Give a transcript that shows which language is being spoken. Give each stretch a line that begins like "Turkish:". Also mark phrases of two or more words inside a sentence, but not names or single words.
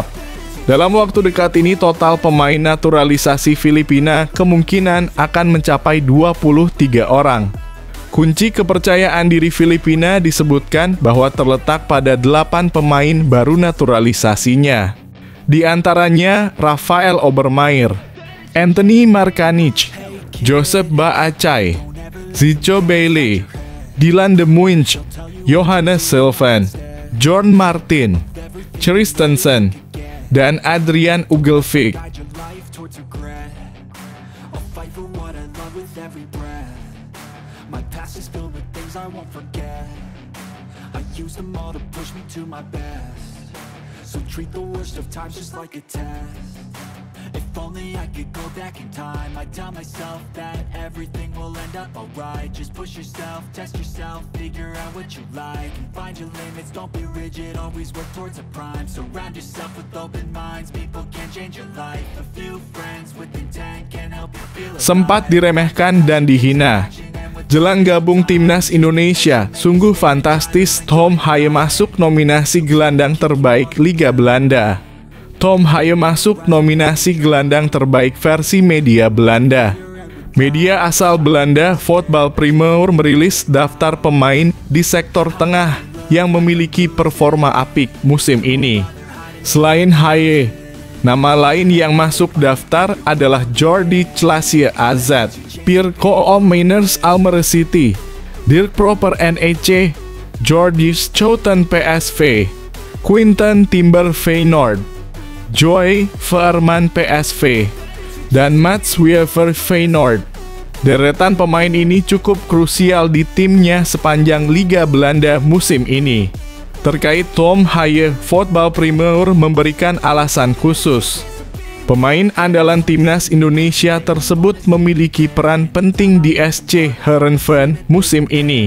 Indonesian: Dalam waktu dekat ini total pemain naturalisasi Filipina kemungkinan akan mencapai 23 orang. Kunci kepercayaan diri Filipina disebutkan bahwa terletak pada 8 pemain baru naturalisasinya. Di antaranya Rafael Obermeier, Anthony Markanich, Joseph Baacay, Zico Bailey, Dylan De Muynch, Johannes Sylvain, John Martin, Christensen, dan Adrian Ugelvik.
English: guide your life towards regret. I'll fight for what I love with every breath. My past is filled with things I won't forget. I use them all to push me to my best. So treat the worst of times just like a test. If only I could go back in time, I'd tell myself that everything will end up alright. Just push yourself, test yourself, figure out what you like, and find your limits, don't be rigid, always work towards a prime. Surround yourself with open minds, people can change your life. A few friends with intent can help you feel alive.
Indonesian: Sempat diremehkan dan dihina. Jelang gabung timnas Indonesia, sungguh fantastis Tom Haye masuk nominasi gelandang terbaik Liga Belanda. Tom Haye masuk nominasi gelandang terbaik versi media Belanda. Media asal Belanda, Voetbal Primeur, merilis daftar pemain di sektor tengah yang memiliki performa apik musim ini. Selain Haye, nama lain yang masuk daftar adalah Jordi Clasie AZ, Pierre Coom Mainers Almere City, Dirk Proper NEC, Georges Schouten PSV, Quinten Timber Feyenoord, Joy Veerman PSV, dan Mats Wiever Feyenoord. Deretan pemain ini cukup krusial di timnya sepanjang Liga Belanda musim ini. Terkait Tom Haye, Voetbal Primeur memberikan alasan khusus. Pemain andalan timnas Indonesia tersebut memiliki peran penting di SC Heerenveen musim ini.